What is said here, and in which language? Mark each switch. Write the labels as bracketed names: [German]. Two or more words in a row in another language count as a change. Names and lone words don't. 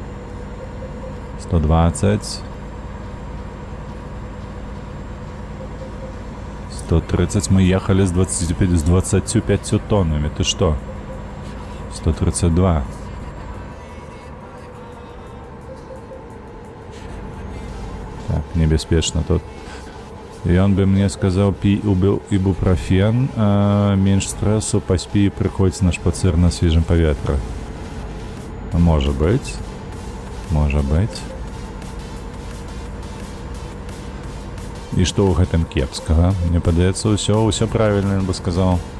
[Russian] 120. 130. Мы ехали с 25 тоннами. Ты что? 132. Так, [Belarusian] небяспечна тут. [Russian] І он бы мне сказал, пей ибупрофен, меньше стрессу, поспи и приходь на шпацир на свежем поветре. Может быть. [Belarusian] І што ў гэтым кепскага? Мне падаецца, ўсё правільна, я бы сказаў.